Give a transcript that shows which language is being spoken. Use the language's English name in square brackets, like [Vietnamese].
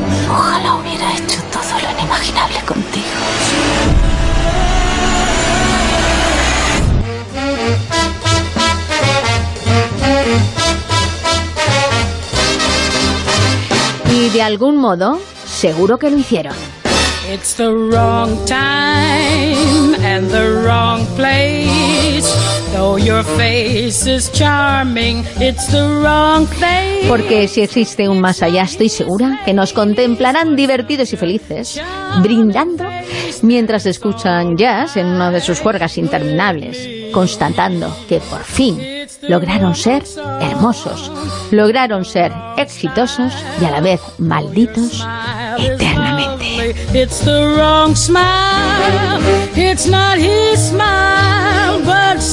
[Spanish] Ojalá hubiera hecho todo lo inimaginable contigo. Y de algún modo, seguro que lo hicieron. [English] It's the wrong time and the wrong place. Though your face is charming, it's the wrong place. [Spanish] Porque si existe un más allá, estoy segura que nos contemplarán divertidos y felices, brindando mientras escuchan jazz en una de sus juergas interminables, constatando que por fin lograron ser hermosos, lograron ser exitosos y a la vez malditos eternamente. [English] It's the wrong smile, it's not his smile, but